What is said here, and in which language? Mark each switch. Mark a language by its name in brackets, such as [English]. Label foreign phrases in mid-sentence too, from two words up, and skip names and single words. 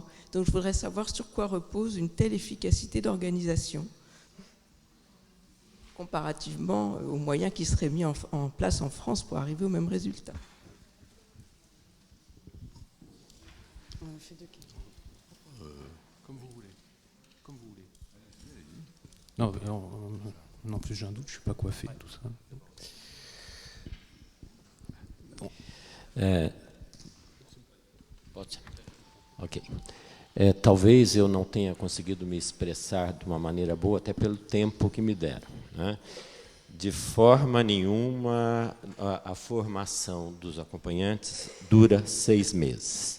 [French] Donc je voudrais savoir sur quoi repose une telle efficacité d'organisation, comparativement aux moyens qui seraient mis en place en France pour arriver au même résultat. Comme vous voulez. Comme vous voulez. Non plus j'ai un doute, je ne suis pas coiffé, tout ça. Ok. [Portuguese] Talvez eu não tenha conseguido me expressar de uma maneira boa, até pelo tempo que me deram. Né? De forma nenhuma, a formação dos acompanhantes dura 6 meses.